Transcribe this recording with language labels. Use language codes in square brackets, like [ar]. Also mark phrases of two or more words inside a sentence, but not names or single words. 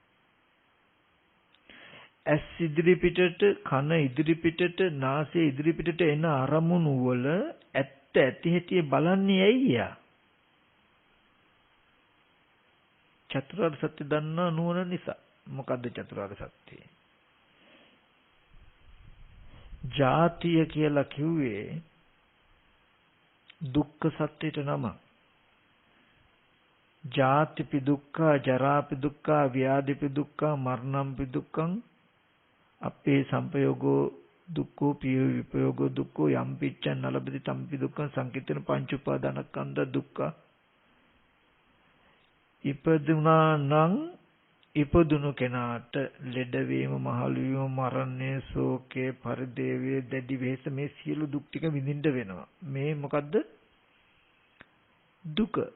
[si] ඇස් ඉදිරි පිටට, කන ඉදිරි පිටට, නාසය ඉදිරි පිටට එන අරමුණු වල ඇත්ත ඇති හැටි බලන්නේ ඇයි යා? චතුරාර්ය සත්‍ය දන්නා නුවණ නිසා. මොකද්ද චතුරාර්ය සත්‍ය? ජාතිය කියලා කිව්වේ දුක්ඛ සත්‍යයට නම. [pi] ජාතිපි දුක්ඛ, ජරාපි දුක්ඛ, ව්‍යාධිපි දුක්ඛ, මරණම්පි දුක්ඛං, අපේ සංපයෝගෝ දුක්ඛෝ පිය විපයෝගෝ දුක්ඛෝ යම් පිච්ඡන් නලබති තම්පි දුක්ඛං සංකිට්ඨන පංච උපාදානස්කන්ධ දුක්ඛ. [si] ඉපදුනා නම් ඉපදුණු කෙනාට ලෙඩවීම, මහලු වීම, මරණය, ශෝකය, පරිදේවය, දැඩි වෙහෙස මේ සියලු දුක් ටික විඳින්න වෙනවා. මේ මොකද්ද? දුක.